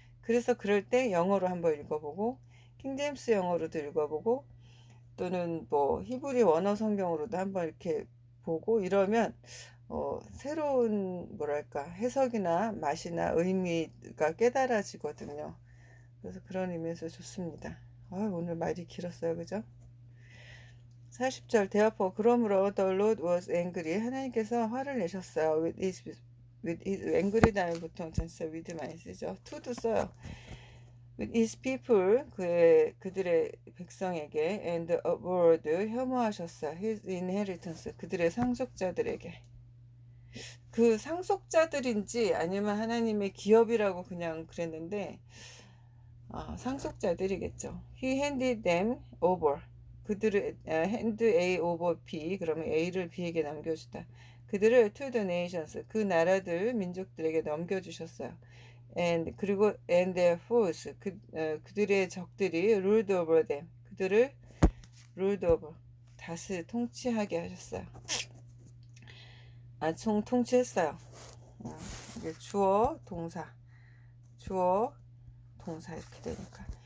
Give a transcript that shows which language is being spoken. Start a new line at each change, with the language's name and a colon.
Korean: 그래서 그럴 때 영어로 한번 읽어보고, 킹제임스 영어로도 읽어보고, 또는 뭐 히브리 원어 성경으로도 한번 이렇게 보고 이러면 새로운 뭐랄까 해석이나 맛이나 의미가 깨달아지거든요. 그래서 그런 의미에서 좋습니다. 오늘 말이 길었어요, 그죠? 40절 대화포 그러므로
English: the Lord was angry,
Korean: 하나님께서 화를 내셨어요.
English: with his angry
Korean: 다음에 보통 전치사 with 많이 쓰죠. to도 써요.
English: with his people,
Korean: 그들의 백성에게,
English: and abhorred,
Korean: 혐오하셨어요.
English: his inheritance,
Korean: 그들의 상속자들에게. 그 상속자들인지 아니면 하나님의 기업이라고 그냥 그랬는데, 상속자들이겠죠.
English: he handed them over,
Korean: 그들을
English: hand A over B,
Korean: 그러면 A를 B에게 남겨주다. 그들을
English: to the nations,
Korean: 그 나라들 민족들에게 넘겨주셨어요. 그리고
English: and their foes,
Korean: 그들의 적들이
English: ruled over them,
Korean: 그들을
English: ruled over,
Korean: 통치하게 하셨어요. 통치했어요. 이게 주어 동사 이렇게 되니까.